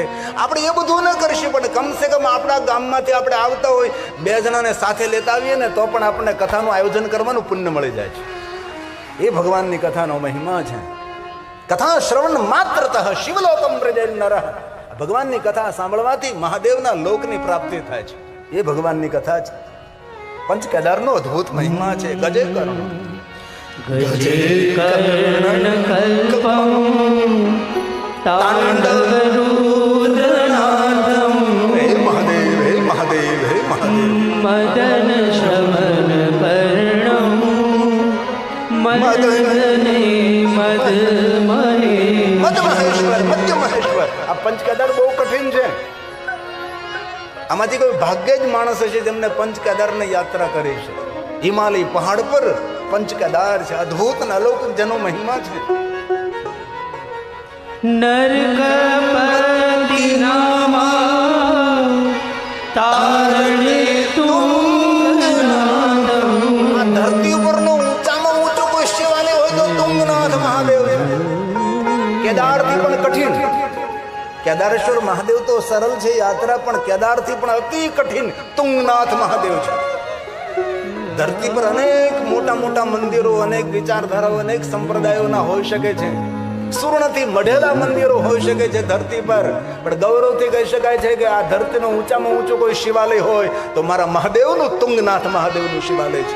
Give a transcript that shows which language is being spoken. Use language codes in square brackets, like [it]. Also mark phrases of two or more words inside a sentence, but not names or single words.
[gu] આપણે એ બધું ન કરીશું, પણ કમસે કમ આપણા ગામમાંથી આપણે આવતા હોય, 2 જણાને સાથે લેતા આવીએ ને તો પણ આપણને કથાનું આયોજન કરવાનું પુણ્ય મળી જાય છે. એ ભગવાનની કથાનો મહિમા છે. [sa] કથા શ્રવણ માત્રતઃ શિવલોકમ વ્રજે નરઃ. [gu] ભગવાનની કથા સાંભળવાથી મહાદેવના લોકની પ્રાપ્તિ થાય છે. એ ભગવાનની કથા છે. પંચ કેદારનો અદ્ભુત મહિમા છે. [sa] ગજે કર્ણ गजे कर्णन कल्पम तांडव रुद्रनाथम. [gu] હે મહાદેવ, હે મહાદેવ, હે મહાદેવ. [sa] मदन श्रवण कर्णम मदने मद [gu] મહેશ્વર, મધ્ય મહેશ્વર. આ પંચ કેદાર બહુ કઠિન છે. આમાંથી કોઈ ભાગ્ય જ માણસ હશે જેમને પંચ કેદારની યાત્રા કરી છે. હિમાલય પહાડ પર પંચ કેદાર છે. અદ્ભુત અને અલૌકિક જેનો મહિમા છે. [sa] नरकपति नामा तारणे तुंगनाथम. [gu] આ ધરતી ઉપરનો ઊંચામાં ઊંચો કોઈ શિવાલય હોય તો તુંગનાથ મહાદેવ છે. કેદારથી પણ કઠિન. કેદારેશ્વર મહાદેવ તો સરળ છે યાત્રા, પણ કેદારથી પણ અતિ કઠિન તુંગનાથ મહાદેવ છે. ધરતી પર અનેક મોટા મોટા મંદિરો, અનેક વિચારધારાઓ, અનેક સંપ્રદાયોના હોઈ શકે છે, સુવર્ણથી મઢેલા મંદિરો હોઈ શકે છે ધરતી પર, પણ ગૌરવથી કહી શકાય છે કે આ ધરતીનો ઊંચામાં ઊંચું કોઈ શિવાલય હોય તો મારા મહાદેવનું, તુંગનાથ મહાદેવનું શિવાલય છે.